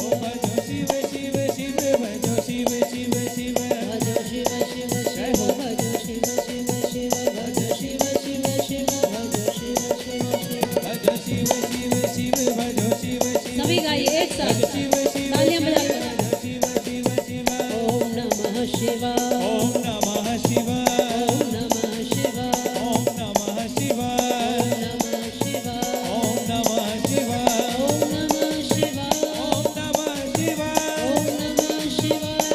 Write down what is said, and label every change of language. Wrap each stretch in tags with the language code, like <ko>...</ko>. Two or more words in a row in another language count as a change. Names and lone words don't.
<hi>भजो शिव शिव शिव, भजो शिव शिव शिव, भजो शिव शिव शिव, भजो शिव शिव शिव, भजो शिव शिव शिव, भजो शिव शिव शिव। भजो शिव शिव शिव, भजो शिव शिव। सभी गाइए एक साथ, शिव शिव तालियां बजाकर। भजो शिव शिव शिव।</hi> <sa>ओम नमः शिवाय, ओम नमः शिवाय, ओम नमः शिवाय, ओम नमः शिवाय, ओम नमः शिवाय, ओम नमः शिवाय, ओम नमः शिवाय, ओम नमः शिवाय,</sa>